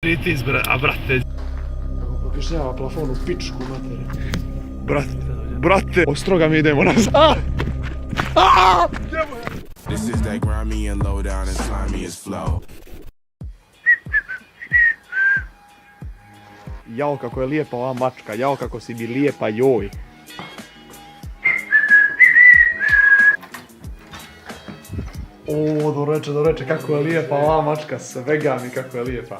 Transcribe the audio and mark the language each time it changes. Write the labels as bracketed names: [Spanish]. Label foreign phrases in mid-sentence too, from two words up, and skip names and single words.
[Bosnian] Ti a brate. Kako prokišnjava plafon u pičku materiju. Brate, ostroga mi idemo nazad. [English] This is that grimy and low down and slimy as flow. [Bosnian] Jao kako je lijepa ova mačka, jao kako si mi lijepa, joj. O, dobro reče, kako je lijepa ova mačka, svega mi kako je lijepa.